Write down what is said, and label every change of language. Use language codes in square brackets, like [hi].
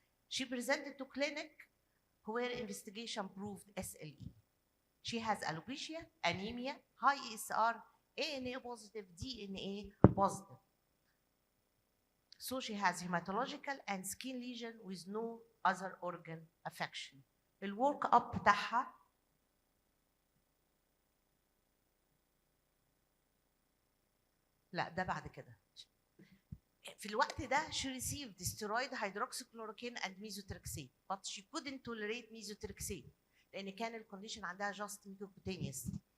[en] She presented to clinic where investigation proved SLE. She has alopecia, anemia, high ESR, ANA positive, DNA positive. So she has hematological and skin lesion with no other organ affection. [ar] الورك اب بتاعها لا ده بعد كده. في الوقت ده [en] she received steroid hydroxychloroquine and methotrexate but she couldn't tolerate methotrexate [ar] لان كان الكونديشن عندها [en] just mucocutaneous.